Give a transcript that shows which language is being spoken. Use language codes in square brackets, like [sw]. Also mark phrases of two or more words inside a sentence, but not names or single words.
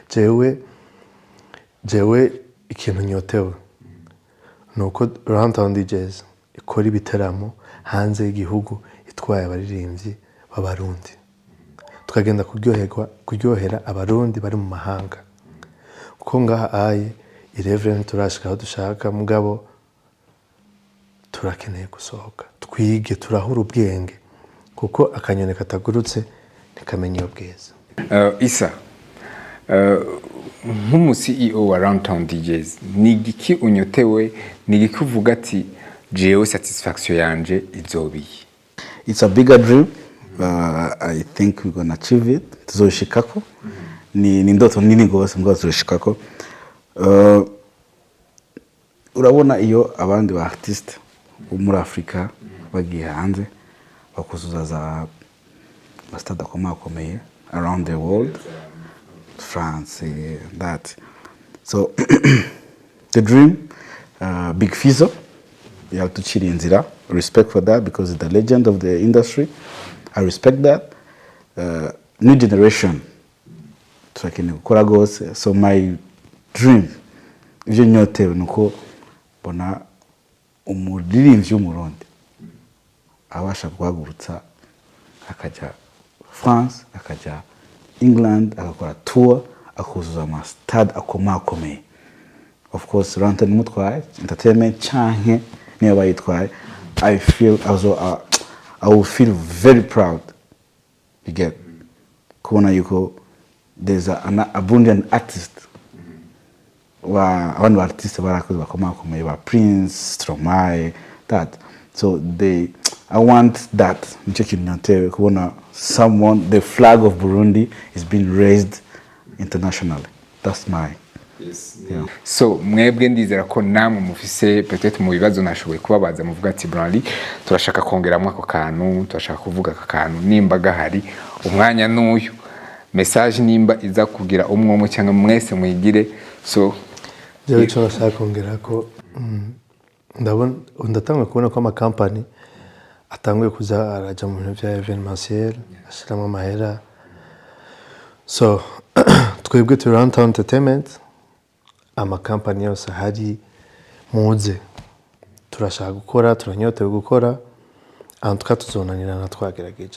[rn] Jewe ikintu nyotewe nuko RUNTOWN DJ'S ikora ibiteramo hanze y'igihugu itwaye abaririmbyi b'abarundi tukagenda kuryohera abarundi bari mu mahanga kuko ngaha aye 11 turashika aho dushaka mugabo turakeneye gusohoka twige turahura ubwenge kuko akanyone katagurutse ntikamenya ubwiza. Isa nk'umu CEO wa RUNTOWN DJ'S nigiki unyotewe nigiki uvuga ati jewe satisfaction yanje izobiye? [en] It's a bigger dream. I think we're gonna achieve it. [rn] Tuzoshikako ni indoto nini gose mbwa turashikako urabona iyo abandi ba artiste bo muri Afrika bagiye hanze bakuzuza za stade akomeye [en] around the world, [rn] France, that. [en] So the dream, Big Fizzo, you have to [rn] chiri inzira. [en] Respect for that because it's the legend of the industry. I respect that. New generation, so my dream, [rn] ivyo nyotewe nuko bona umuririmbyi w'umurundi abasha guhagurutsa akaja France, akaja England, akakora tour, akuzuza ama stade akomeye. [en] Of course, [rn] RUNTOWN mutwaye entertainment canke niyo bayitwaye. [en] I feel also I will feel very proud. You get [rn] kubona yuko [en] there's an abundant artist. One artist [rn] barakoze bakomeye ba Prince, Stromae, [en] that. So I want that. Someone, the flag of Burundi is being raised internationally. That's my. Yes. Yeah. [rn] So mwebwe ndizera ko namwe mufise peut-être mu bibazo nashoboye kubabaza muvuga ati Branly turashaka kongeramo ako kantu, turashaka kuvuga aka kantu nimba gahari umwanya n'uyu message nimba iza kugira umwe cyangwa mwese mwigire. So jewe cyo nashaka kongera ko ndatanga kubona ko ama company atanguye kuza araja mu bintu bya evenementiel ashiramo amahera. So twebwe tu RUNTOWN Entertainment ama company yose hari muze turashaka gukora, turanyotewe gukora, antuka tuzonanirana twagerageje.